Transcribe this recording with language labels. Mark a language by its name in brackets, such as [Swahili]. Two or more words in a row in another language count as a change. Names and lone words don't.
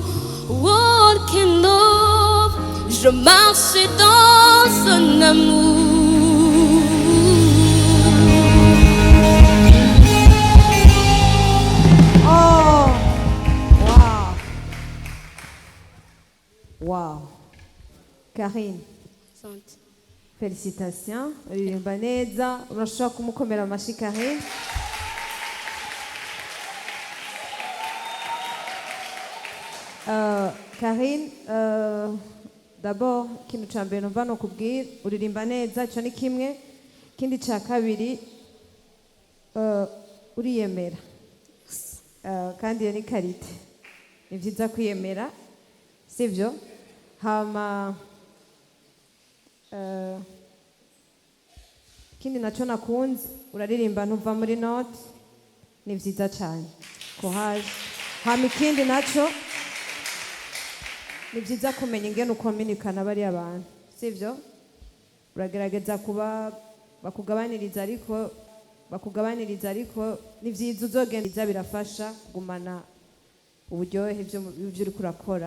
[English] Walking love, [French] je marche dans son amour. Oh, wow. Wow. Karine, félicitations. [Rundi] Uririmba neza. Urashobora kumukomera amashyi Karine. Karine, d'abord ikintu cya mbere numva ni ukubwira uririmba neza, icyo ni kimwe. Ikindi cya kabiri uriyemera, kandi iyo ni karite. Ni byiza kwiyemera, sibyo? Hama ikindi nacyo nakunze, uraririmba ntuva muri note, ni byiza cyane. Courage. Hama ikindi nacyo ni byiza kumenya ingene ukominikana bariya bantu, sibyo? Uragerageza kuba bakugabaniriza, ariko ni byiza uzogenda, birafasha kugumana uburyohe ibyo uri kurakora.